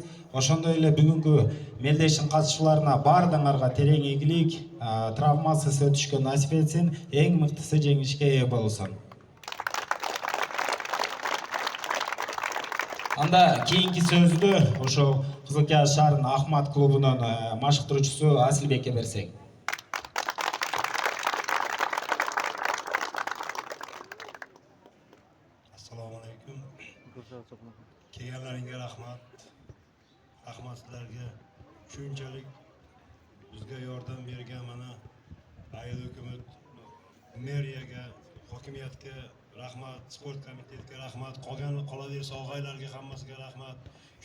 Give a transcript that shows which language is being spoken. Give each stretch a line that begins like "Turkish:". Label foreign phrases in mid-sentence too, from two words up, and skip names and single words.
Kyrgyz: Ошондой эле бүгүнкү мелдештин катышууларына баардыгыңарга терең ийгилик, травмасыз өтүшкө насип этсин, эң мыктысы жеңишке ээ болсун. Анда кийинки сөздү ошо Кызылкия шаарынын Ахмат клубунун машыктыруучусу Асылбекке берсек.
Uzbek: Assalomu alaykum. Kelganlaringga rahmat. Rahmat sizlarga. Shunchalik bizga yordam bergan mana ayol hukumat, meriyaga, hokimiyatga rahmat, sport komitetiga rahmat, qolaversa og'aylarga hammasiga rahmat.